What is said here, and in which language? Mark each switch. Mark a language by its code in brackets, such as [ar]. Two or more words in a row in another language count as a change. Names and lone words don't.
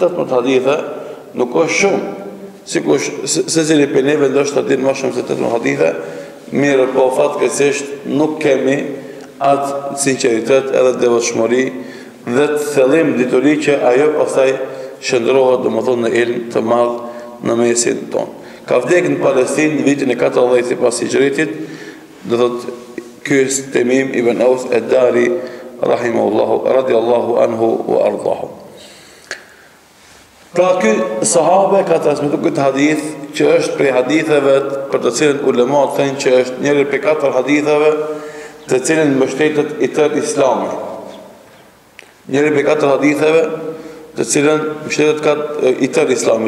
[sq] 18 hadithe nuk është shumë, sikush secili për neve ndoshta din më shumë se 18 hadithe, mirë po fatkeqësisht nuk kemi atë sinqeritet edhe devotshmëri dhe të thellim dituri që ajo pastaj shndrohet domethënë në ilm të madh në mesin tonë. Ka vdekur në Palestinë në vitin e 14 sipas hijretit, do thotë ky Temim ibn Aus ad-Dari [ar] رحمه الله رضي الله عنه وأرضاه. [sq] Pra ky sahabe ka transmetuar këtë hadith që është prej haditheve për të cilën ulemat thënë që është njëri prej 4 haditheve të cilën mbështetet i tërë Islami. Njëri prej 4 haditheve të cilën mbështetet i tërë Islami.